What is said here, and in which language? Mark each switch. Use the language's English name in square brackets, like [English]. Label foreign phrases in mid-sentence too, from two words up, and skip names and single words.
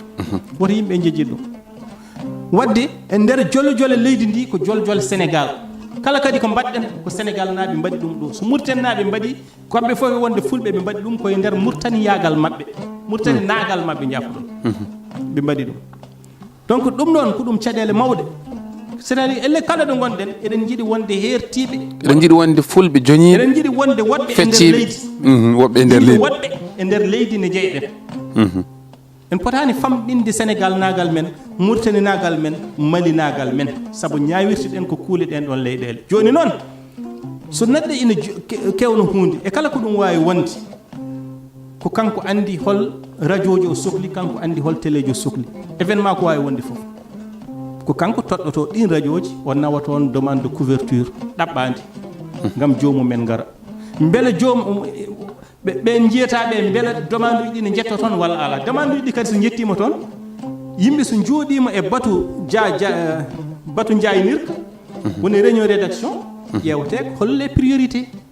[Fula] woto yimɓe jeejiɗ ɗum wadde e nder jole jole leydi ndi ko jole jole Sénégal kala kadi ko mbaɗɗen ko Sénégal naaɓe mbaɗi ɗum ɗo so Mauritanie naaɓe mbaɗi kamɓe fof e wonde fulɓe ɓe mbaɗi ɗum koye nder Mauritanie yagal mabɓe Mauritanie naagal mabɓe jaafa ɗum ɓe mbaɗi ɗum donc ɗum ɗon ko ɗum caɗele mawɗe c'est-à-dire elle kala ɗo gonɗen eɗen jiiɗi wonde hertiɓe eɗen jiiɗi wonde fulɓe joñiɓe eɗen jiiɗi wonde woɗɓe e nder leydi woɓɓe e nder leydi woɗɓe e nder leydi ne jeyɗen en potani famɗinde Sénégal nagal men Mauritanie nagal men Mali nagal men saabu ñawirtuɗen ko kuule ɗen ɗon leyɗele joni noon so neɗɗo ina kewno hunde e kala ko ɗum wawi wonde ko kanko andi hol radio ji o sohli kanko andi hol téléji o sohli événement ko wawi wonde foof ko kanko toɗɗoto ɗin radio ji o nawa toon [French] demande de couverture [Fula] ɗaɓɓandi gam jomumen gara beele joom ɓe jiyataɓe beele demande uji ɗi ne jetto toon walla ala demande uji ɗi kadi so jettima toon yimɓe so jooɗima e batu jaynirka woni [French] réunion rédaction [Fula] ƴewete ko holle priorité